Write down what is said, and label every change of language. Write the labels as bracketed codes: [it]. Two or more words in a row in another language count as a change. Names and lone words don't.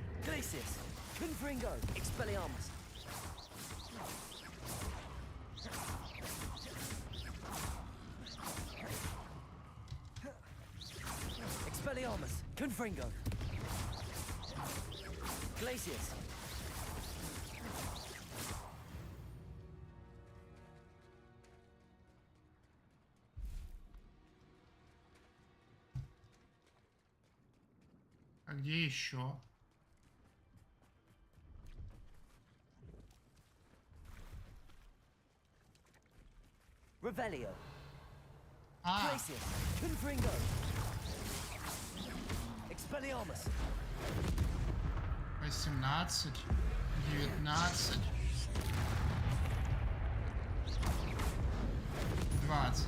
[en] Glacius. Confringo. Expelliarmus. Expelliarmus. Confringo. Glacius. [ru] А где еще? [en] Revelio. А, Glacius. Confringo. Expelliarmus. 18, 19, 20.